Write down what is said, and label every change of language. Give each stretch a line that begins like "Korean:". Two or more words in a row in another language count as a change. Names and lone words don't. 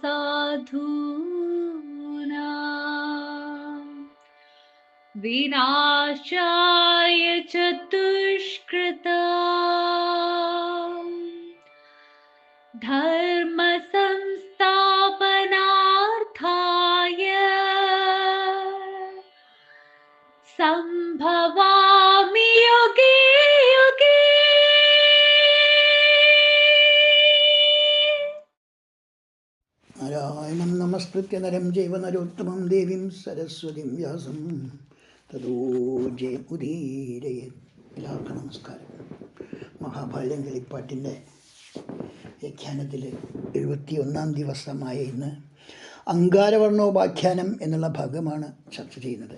Sanskrit: साधूनां विनाशाय च दुष्कृतां, धर्म संस्थापनार्थाय संभवामि युगे युगे। നാരായണം നമസ്കൃത്യ നരം ചൈവ നരോത്തമം ദേവീം സരസ്വതിം വ്യാസം തതോ ജയമുദീരയേത്.
Malayalam: എല്ലാവർക്കും നമസ്കാരം. മഹാഭാരതം കളിപ്പാട്ടിൻ്റെ വ്യാഖ്യാനത്തിൽ 71 ദിവസമായ ഇന്ന് അങ്കാരവർണ്ണോപാഖ്യാനം എന്നുള്ള ഭാഗമാണ് ചർച്ച ചെയ്യുന്നത്.